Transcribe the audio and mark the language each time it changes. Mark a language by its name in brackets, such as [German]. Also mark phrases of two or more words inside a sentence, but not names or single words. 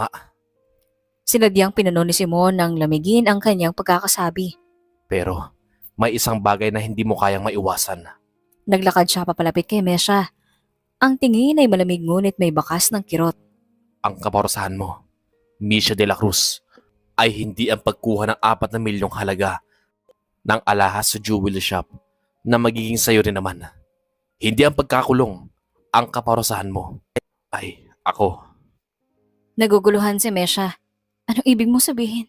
[Filipino] Sinadyang pinano ni Simon nang lamigin ang kanyang pagkakasabi. Pero may isang bagay na hindi mo kayang maiwasan. Naglakad siya papalapit kay Mesha. Ang tingin ay malamig ngunit may bakas ng kirot. Ang kaparusahan mo, Misha de la Cruz, ay hindi ang pagkuha ng 4 na milyong halaga ng alahas sa [English] jewelry shop [Filipino] na magiging sayo rin naman. Hindi ang pagkakulong. Ang kaparusahan mo ay ako. Naguguluhan si Mesha. Anong ibig mo sabihin?